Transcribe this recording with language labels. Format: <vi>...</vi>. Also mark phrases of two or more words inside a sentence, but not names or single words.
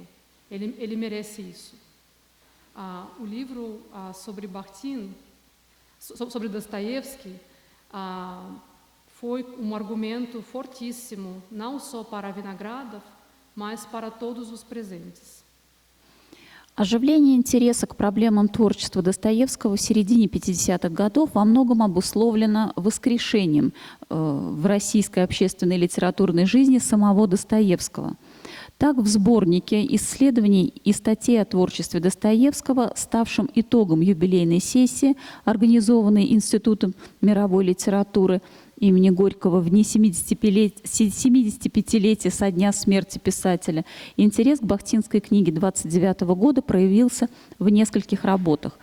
<pt>Ele merece isso. O livro sobre Bakhtin, sobre Dostoiévski, foi um argumento fortíssimo, não só para Vinogradov, mas para todos os presentes.</pt> <ru>Оживление интереса к проблемам творчества Достоевского в середине 50-х годов во многом обусловлено воскрешением в российской общественной литературной жизни самого Достоевского. Так, в сборнике исследований и статей о творчестве Достоевского, ставшем итогом юбилейной сессии, организованной Институтом мировой литературы имени Горького в дни 75-летия со дня смерти писателя, интерес к бахтинской книге 1929 года проявился в нескольких работах.</ru>